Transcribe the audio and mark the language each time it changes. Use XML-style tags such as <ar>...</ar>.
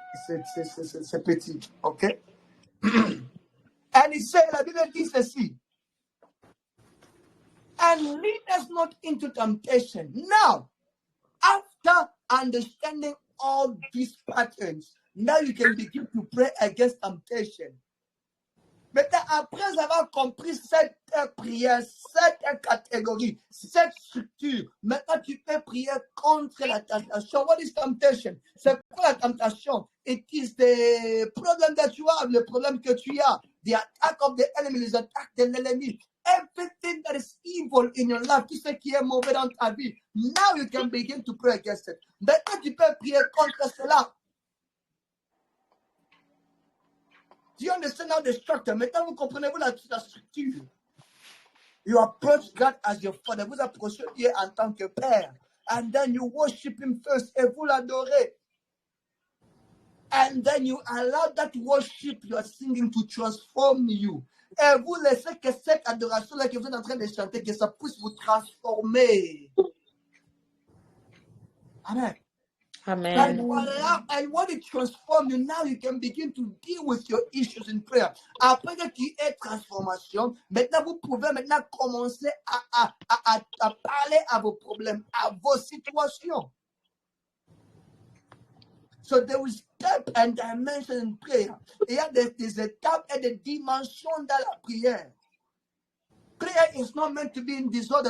<fr>C'est petit. OK?</fr> <en>And he said,</en> <fr>la Bible dit ceci.</fr> <en>And lead us not into temptation. Now, after understanding all these patterns, now you can begin to pray against temptation.</en> <fr>Maintenant, après avoir compris cette prière, cette catégorie, cette structure, maintenant tu peux prier contre la tentation.</fr> <en>What is temptation?</en> <fr>C'est quoi la tentation?</fr> <en>It is the problem that you have,</en> <fr>le problème que tu as.</fr> <en>The attack of the enemy,</en> <fr>les attaques de l'ennemi.</fr> <en>Everything that is evil in your life,</en> <fr>tout ce qui est mauvais dans ta vie.</fr> <en>Now you can begin to pray against it.</en> <fr>Maintenant tu peux prier contre cela.</fr> <en>Do you understand now the structure?</en> <fr>Maintenant, vous comprenez-vous la structure?</fr> <en>You approach God as your father.</en> <fr>Vous approchez Dieu en tant que père.</fr> <en>And then you worship him first.</en> <fr>Et vous l'adorez.</fr> <en>And then you allow that worship you are singing to transform you.</en> <fr>Et vous laissez que cette adoration-là que vous êtes en train de chanter, que ça puisse vous transformer.</fr> <en>Amen. Amen. And when it transforms you, now you can begin to deal with your issues in prayer.</en> <fr>Après que tu aies transformation, maintenant vous pouvez maintenant commencer à parler à vos problèmes, à vos situations.</fr> <en>So there is depth and dimension in prayer.</en> <fr>Il y a des étapes et des dimensions dans la prière.</fr> <en>Prayer is not meant to be in disorder.</en>